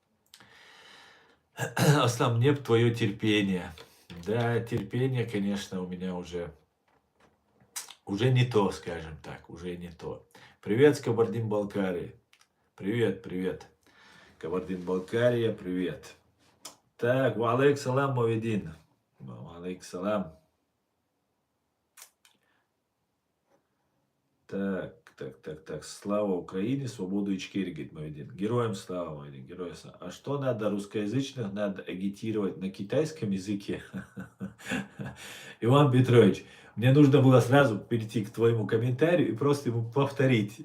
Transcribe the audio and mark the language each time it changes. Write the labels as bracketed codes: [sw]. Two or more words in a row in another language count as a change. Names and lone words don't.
[ru] Аслам, мне твое терпение. Да, терпение, конечно, у меня уже не то, скажем так, уже не то. Привет с Кабардино-Балкарии. Привет, привет. Кабардино-Балкария, привет. Так, [ar] وعليك السلام, Моведин. وعليك السلام. [ru] Так. Слава Украине, свободу Ичкерии, говорит Моведин. Героям слава, Моведин, героям слава. А что надо русскоязычных? Надо агитировать на китайском языке. Иван Петрович, мне нужно было сразу перейти к твоему комментарию и просто ему повторить.